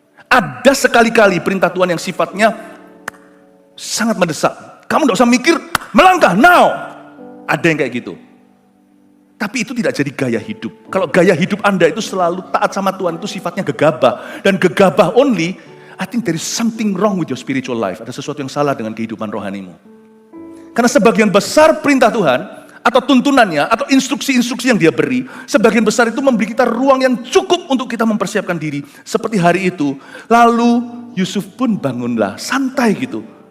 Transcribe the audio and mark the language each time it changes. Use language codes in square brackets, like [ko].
[id] Ada sekali-kali perintah Tuhan yang sifatnya sangat mendesak. Kamu nggak usah mikir, melangkah, now. Ada yang kayak gitu. Tapi itu tidak jadi gaya hidup. Kalau gaya hidup Anda itu selalu taat sama Tuhan, itu sifatnya gegabah. Dan gegabah [en] only, I think there is something wrong with your spiritual life. [id] Ada sesuatu yang salah dengan kehidupan rohanimu. Karena sebagian besar perintah Tuhan, atau tuntunannya, atau instruksi-instruksi yang dia beri, sebagian besar itu memberi kita ruang yang cukup untuk kita mempersiapkan diri. Seperti hari itu, lalu Yusuf pun bangunlah, santai gitu.